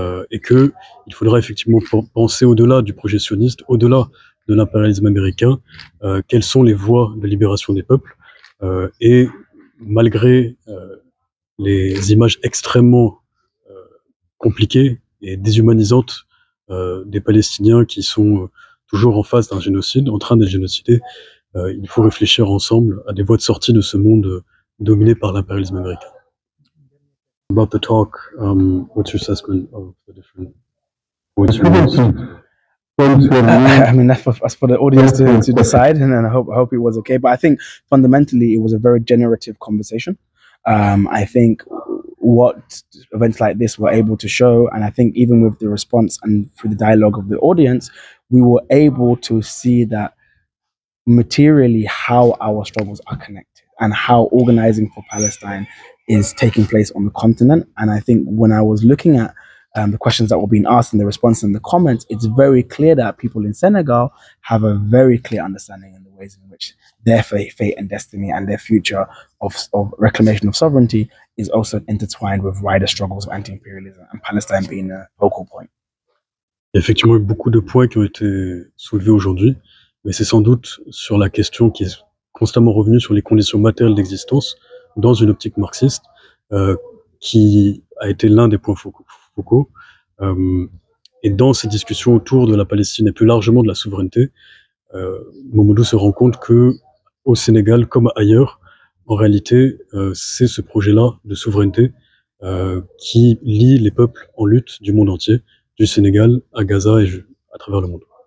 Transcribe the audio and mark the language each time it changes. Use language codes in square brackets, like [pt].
[fr] et que il faudra effectivement penser au-delà du projet sioniste, au-delà de l'impérialisme américain, quelles sont les voies de libération des peuples, et malgré les images extrêmement compliquées et déshumanisantes des Palestiniens qui sont toujours en face d'un génocide, en train d'être génocidés, il faut réfléchir ensemble à des voies de sortie de ce monde dominé par l'impérialisme américain. [en] About the talk, what's your assessment of the different points you raised? I mean, that's for the audience to decide, and I hope it was okay. But I think fundamentally it was a very generative conversation. I think what events like this were able to show, and I think even with the response and through the dialogue of the audience, we were able to see that materially how our struggles are connected and how organizing for Palestine is taking place on the continent. And I think when I was looking at the questions that were being asked and the response in the comments, it's very clear that people in Senegal have a very clear understanding in the ways in which their fate and destiny and their future of reclamation of sovereignty is also intertwined with wider struggles of anti-imperialism, and Palestine being a focal point. [fr] Il y a effectivement eu beaucoup de points qui ont été soulevés aujourd'hui, mais c'est sans doute sur la question qui est constamment revenue sur les conditions matérielles d'existence dans une optique marxiste, qui a été l'un des points focaux. Et dans ces discussions autour de la Palestine et plus largement de la souveraineté, Mamodou se rend compte que au Sénégal, comme ailleurs, en réalité, c'est ce projet-là de souveraineté qui lie les peuples en lutte du monde entier, du Sénégal à Gaza et à travers le monde.